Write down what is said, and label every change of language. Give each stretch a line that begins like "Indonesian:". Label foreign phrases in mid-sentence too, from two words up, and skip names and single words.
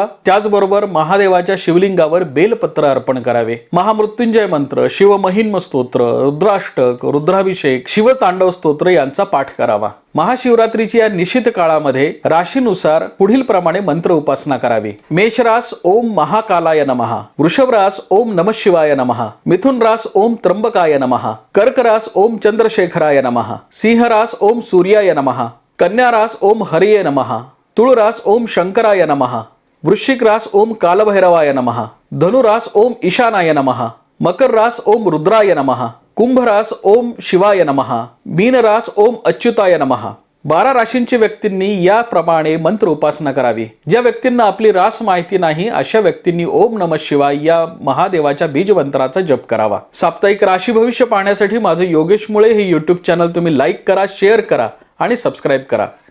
Marathi: त्याचबरोबर महादेवाच्या शिवलिंगावर बेलपत्र अर्पण करावे. महामृत्युंजय मंत्र, शिवमहिम्न स्तोत्र, रुद्राष्टक, रुद्राभिषेक, शिवतांडव स्तोत्र यांचा पाठ करावा. महाशिवरात्रीची या निश्चित काळामध्ये राशीनुसार पुढील प्रमाणे मंत्र उपासना करावी. मेष रास
Sanskrit: ओम महाकालाय नमः,
Marathi: वृषभ रास
Sanskrit: ओम नमः शिवाय नमः,
Marathi: मिथुन रास
Sanskrit: ओम त्र्यंबकाय नमः,
Marathi: कर्क रास
Sanskrit: ओम चंद्रशेखराय नमः,
Marathi: सिंह रास
Sanskrit: ओम सूर्याय नमः,
Marathi: कन्या रास
Sanskrit: ओम हरिये नमः,
Marathi: तुळ रास
Sanskrit: ओम शंकराय नमः,
Marathi: वृश्चिक रास
Sanskrit: ओम कालभैरवाय नमः,
Marathi: धनु रास
Sanskrit: ओम ईशानाय नमः,
Marathi: मकर रास
Sanskrit: ओम रुद्राय नमः,
Marathi: कुंभ रास
Sanskrit: ओम शिवाय नमः,
Marathi: मीन रास
Sanskrit: ओम अच्युताय नमः.
Marathi: 12 राशींच्या व्यक्तींनी याप्रमाणे मंत्र उपासना करावी. ज्या व्यक्तींना आपली रास माहिती नाही अशा व्यक्तींनी
Sanskrit: ओम नमः शिवाय
Marathi: या महादेवाच्या बीज मंत्राचा जप करावा. साप्ताहिक राशी भविष्य पाहण्यासाठी माझे योगेश मुळे हे YouTube चॅनल तुम्ही लाईक करा, शेअर करा आणि सबस्क्राईब करा.